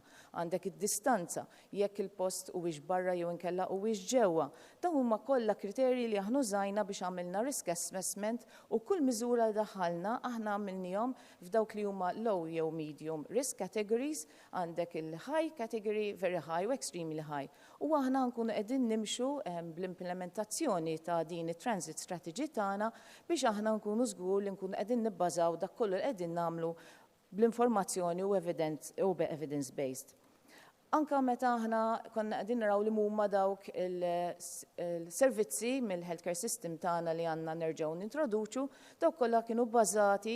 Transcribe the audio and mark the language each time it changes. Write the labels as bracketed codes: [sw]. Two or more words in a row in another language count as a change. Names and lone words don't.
[mt] Għandek id-distanza, jekk il-post huwiex barra jew inkella huwiex ġewwa. Dawn huma kollha kriterji li aħna użajna biex għamilna [en] risk assessment [mt] u kull miżura li daħħalna aħna għamilnihom f'dawk li huma low jew [en] medium risk categories, [mt] għandek il- [en] high category, very high [mt] u [en] extremely high. [mt] U aħna nkunu qegħdin nimxu bl-implementazzjoni ta' din it- [en] transit strategy [mt] tagħna biex aħna nkunu żgur li nkunu qegħdin nibbażaw dak kollu li qegħdin nagħmlu bl-informazzjoni u [en] evidence based. [mt] Anka meta aħna konna qegħdin naraw li huma dawk il-servizzi mill- [en] healthcare system [mt] tagħna li għandna nerġgħu nintroduċu, dawk kollha kienu bbażati